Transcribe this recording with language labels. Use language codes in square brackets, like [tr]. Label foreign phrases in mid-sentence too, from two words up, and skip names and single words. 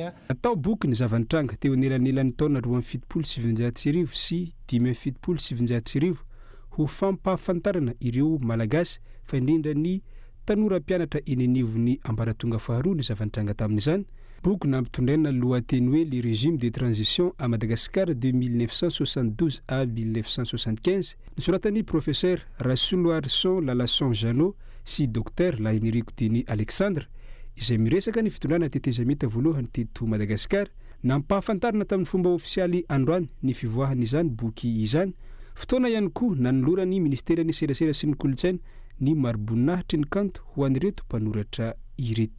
[mg] Atao boky ny zavantranga teo anelanelan'ny taona 770 sy 770 ho fampahafantarana ireo malagasy fa indrindra ny tanora mpianatra eny anivon'ny ambaratonga faharoa ny zavantranga tamin'izany. Boky nampitondraina lohateny hoe le régime de transition à Madagascar de 1972 à 1975 nisoratan'ny professeur Rasouloarson Lalasson Janot sy docteur Lainirico Denis Alexandre izay miresaka ny fitondrana tetezamita voalohany teto Madagasikara. Nampahafantarina tamin'ny fomba ofisialy androany ny fivoahany izany boky izany. Fotoana ihany koa nanolorany ministeran'ny serasera sy ny kolontsaina ny mariboninahitry ny kanto ho an'ireto mpanoratra ireto.